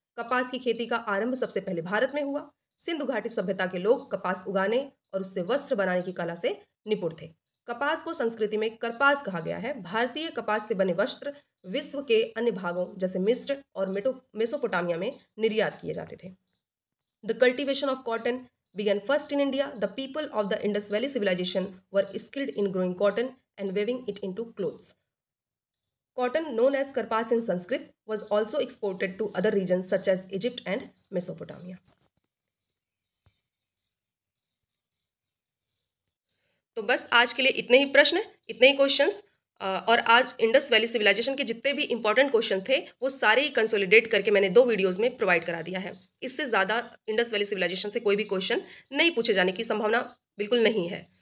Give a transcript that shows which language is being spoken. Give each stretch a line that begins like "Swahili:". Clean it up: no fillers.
Hindi: कपास की खेती का आरंभ सबसे पहले भारत में हुआ। सिंधु घाटी सभ्यता के लोग कपास उगाने और उससे वस्त्र बनाने की कला से निपुण थे। कपास को संस्कृति में करपास कहा गया है। भारतीय कपास से बने वस्त्र विश्व के अन्य भागों जैसे मिस्र और मेसोपोटामिया में निर्यात किए जाते थे।
English: The cultivation of cotton began first in India. The people of the Indus Valley civilization were skilled in growing cotton and weaving it into clothes. Cotton, known as karpas in Sanskrit, was also exported to other regions such as Egypt and Mesopotamia.
Hindi: तो बस आज के लिए इतने ही प्रश्न, इतने ही questions. और आज इंडस वैली सिविलाइजेशन के जितने भी इंपॉर्टेंट क्वेश्चन थे वो सारे ही कंसोलिडेट करके मैंने 2 वीडियोस में प्रोवाइड करा दिया है। इससे ज़्यादा इंडस वैली सिविलाइजेशन से कोई भी क्वेश्चन नहीं पूछे जाने की संभावना बिल्कुल नहीं है।